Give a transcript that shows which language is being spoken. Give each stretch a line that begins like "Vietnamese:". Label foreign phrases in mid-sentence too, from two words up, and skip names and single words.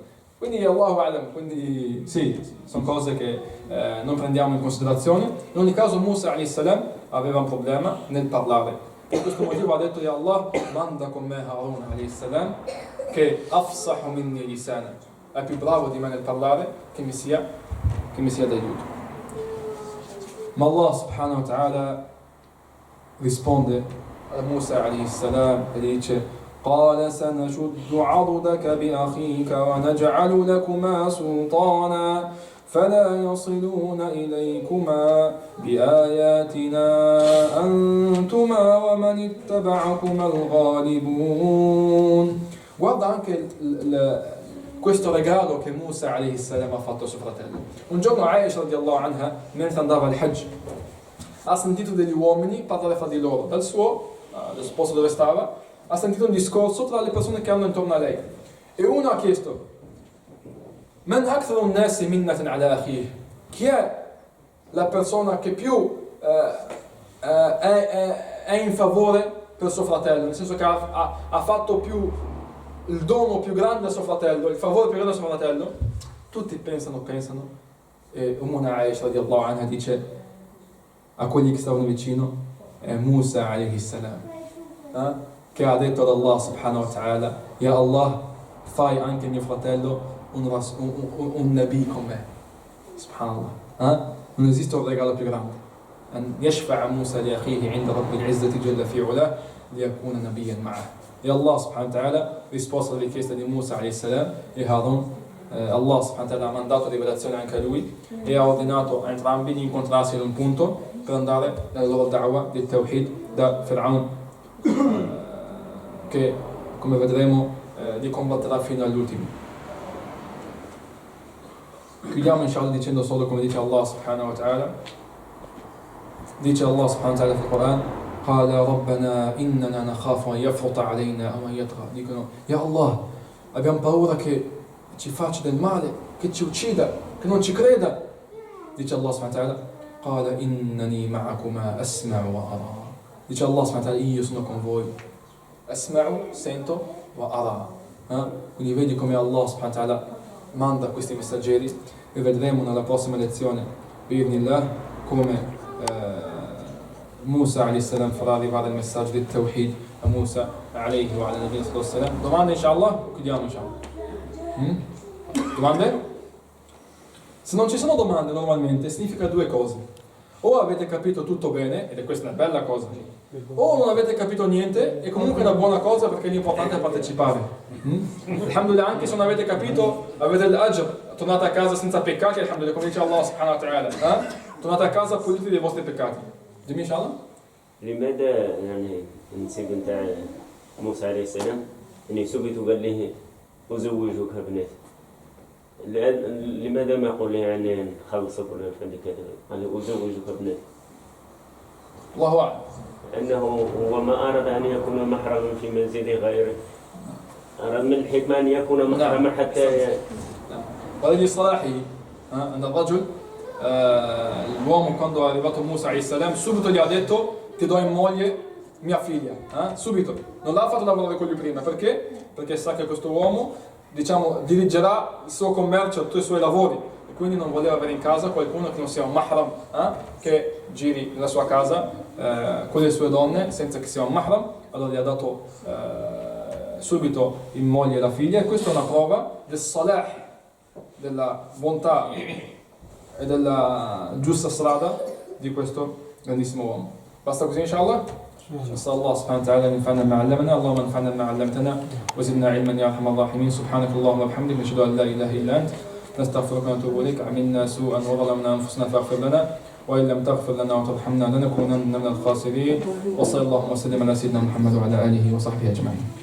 Italian: Quindi
Arabic: الله أعلم,
Italian: quindi sì, sono cose che non prendiamo in considerazione. In ogni caso Musa a.s. aveva un problema nel parlare. Per questo motivo ha detto:
Arabic: يا الله,
Italian: manda con me Harun a.s. che
Arabic: أفصح مني لسانا,
Italian: è più bravo di me nel parlare, che mi sia d'aiuto. Ma
Arabic: الله سبحانه وتعالى
Italian: risponde a Musa a.s. e dice:
Arabic: قال سنشد عضدك بأخيك ونجعل لكما سلطانا فلا يصلون إليكما بآياتنا أنتما ومن اتبعكما الغالبون.
Italian: Guarda anche questo regalo che Musa a.s. ha fatto a suo fratello. Un giorno Aisha
Arabic: رضي الله عنها,
Italian: mentre andava al Hajj, ha sentito degli uomini parlare fra di loro. Dal posto dove stava, ha sentito un discorso tra le persone che erano intorno a lei. E uno ha chiesto:
Arabic: من أكثر الناس منة على أخيه?
Italian: Chi è la persona che più è in favore per suo fratello? Nel senso che ha fatto più il dono più grande a suo fratello, il favore più grande a suo fratello. Tutti pensano, e Ummuna Aisha
Arabic: رضي الله عنها
Italian: dice a quelli che stavano vicino: è Musa
Arabic: عليه السلام,
Italian: che ha detto ad
Arabic: الله سبحانه وتعالى: يا الله,
Italian: fai anche mio fratello un nabi con me. Subhanallah, non esiste un regalo più grande.
Arabic: أن يشفع موسى لأخيه عند رب العزة جل في علاه ليكون نبيا معه.
Italian: E
Arabic: الله سبحانه وتعالى
Italian: risposta alla richiesta di Musa a.s. e Harun.
Arabic: الله سبحانه وتعالى
Italian: ha mandato rivelazione anche a lui e ha ordinato a entrambi di incontrarsi in un punto per andare nella loro da'wah del Tawhid da Fir'aun, che come vedremo li combatterà fino all'ultimo. Chiudiamo inshallah dicendo solo come dice
Arabic: الله سبحانه وتعالى.
Italian: Dice Allah subhanahu wa ta'ala nel Quran:
Arabic: قال ربنا إننا نخاف أن يفرط علينا أو أن يطغى.
Italian: Dicono:
Arabic: يا الله,
Italian: abbiamo paura che ci faccia del male, che ci uccida, che non ci creda. Dice Allah subhanahu wa ta'ala:
Arabic: قال إنني معكما أسمع وأرى.
Italian: Dice
Arabic: الله سبحانه وتعالى:
Italian: io sono con voi. Asma'u, sento,
Arabic: وأرى.
Italian: Quindi vedi come
Arabic: الله سبحانه وتعالى
Italian: manda questi messaggeri, e vedremo nella prossima lezione bi'idhnillah come Musa
Arabic: عليه السلام
Italian: farà arrivare il messaggio del Tawhid a Musa
Arabic: عليه وعلى نبينا صلى الله عليه وسلم.
Italian: Domande inshallah? O chiudiamo inshallah? Domande? Se non ci sono domande normalmente significa due cose. O avete capito tutto bene, ed è questa una bella cosa, o non avete capito niente, e comunque è una buona cosa perché l'importante è partecipare. Alhamdulillah, anche se non avete capito, avete l'ajr, tornate a casa senza peccati, alhamdulillah, come dice
Arabic: الله سبحانه وتعالى.
Italian: Tornate a casa puliti dei vostri peccati. Dimmi inshallah.
Arabic: لماذا يعني النسيب نتاع موسى عليه السلام يعني سبت وقال له أزوجك ابنتي لماذا ما يقول له يعني خلصك ولا فهمت كذا قال له أزوجك ابنتي الله أعلم. أنه هو ما أراد أن يكون محرما في منزل غيره أراد من الحكمة أن يكون محرما حتى وللإصلاحه أن الرجل
Italian: l'uomo quando è arrivato Musa
Arabic: عليه السلام
Italian: subito gli ha detto ti do in moglie mia figlia, subito, non l'ha fatto lavorare con lui prima, perché sa che questo uomo, diciamo, dirigerà il suo commercio, tutti i suoi lavori, e quindi non voleva avere in casa qualcuno che non sia un mahram, che giri nella sua casa con le sue donne senza che sia un mahram. Allora gli ha dato subito in moglie la figlia, e questa è una prova del salah, della bontà e della giusta strada di questo grandissimo uomo. Basta così inshallah?
Arabic: نسأل الله سبحانه وتعالى أن ينفعنا بما علمنا، اللهم انفعنا بما علمتنا وزدنا علما يا أرحم الراحمين. سبحانك اللهم وبحمدك نشهد أن لا إله إلا أنت نستغفرك ونتوب إليك. عملنا سوءا وظلمنا أنفسنا فاغفر لنا، وإن لم تغفر لنا وترحمنا لنكونن من الخاسرين. وصلى اللهم وسلم على سيدنا محمد وعلى آله وصحبه أجمعين.